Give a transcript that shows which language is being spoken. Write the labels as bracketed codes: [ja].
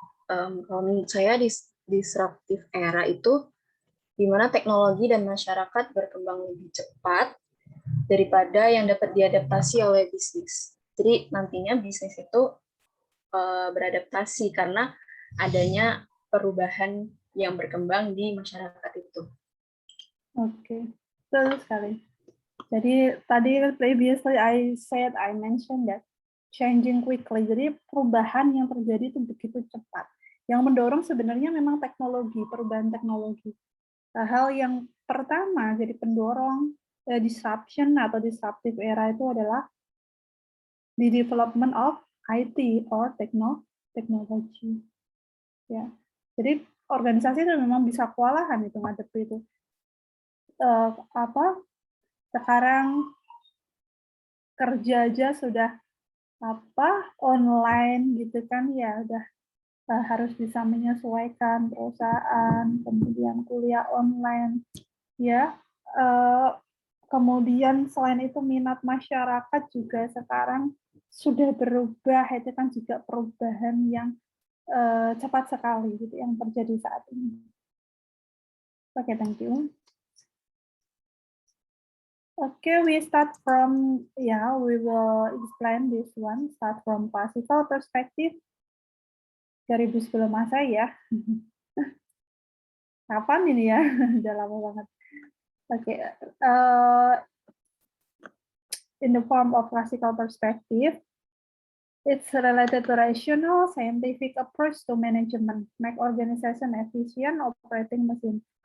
[id] Kalau menurut saya disruptive era itu di mana teknologi dan masyarakat berkembang lebih cepat daripada yang dapat diadaptasi oleh bisnis. Jadi nantinya bisnis itu beradaptasi karena adanya perubahan yang berkembang di masyarakat itu. Oke, betul sekali. Jadi tadi [en] previously I mentioned that changing quickly. [id] Jadi perubahan yang terjadi itu begitu cepat. Yang mendorong sebenarnya memang teknologi, perubahan teknologi. Hal yang pertama jadi pendorong disruption atau disruptive era itu adalah [en] the development of IT or technology. [id] Ya, jadi organisasi itu memang bisa kewalahan itu ngadepi itu. Sekarang kerja aja sudah online gitu kan ya, udah harus bisa menyesuaikan perusahaan, kemudian kuliah online, ya. Kemudian selain itu minat masyarakat juga sekarang sudah berubah, itu kan juga perubahan yang cepat sekali gitu yang terjadi saat ini. [en] Oke, thank you. Okay, we start from, we will explain this one, start from classical perspective. [id] 2000 sebelum Masehi ya. Kapan ini ya? Udah lama banget. [en] Oke, in the form of classical perspective, it's related to rational scientific approach to management, make organization efficient, operating machine.